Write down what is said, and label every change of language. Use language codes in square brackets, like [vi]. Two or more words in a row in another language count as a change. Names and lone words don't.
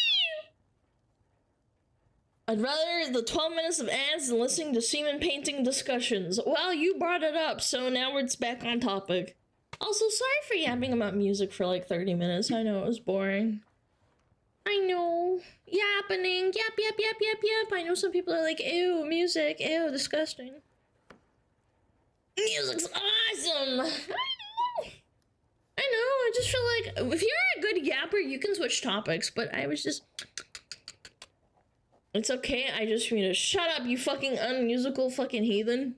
[en] I'd rather the 12 minutes of ads than listening to semen painting discussions. Well, you brought it up, so now it's back on topic. Also, sorry for yapping about music for like 30 minutes. I know it was boring. I know. Yappening. Yap, yap, yap, yap, yap. I know some people are like, ew, music. Ew, disgusting. Music's awesome. I know. I know, I just feel like if you're a good yapper, you can switch topics, but I was just... It's okay, I just need to shut up, you fucking unmusical fucking heathen.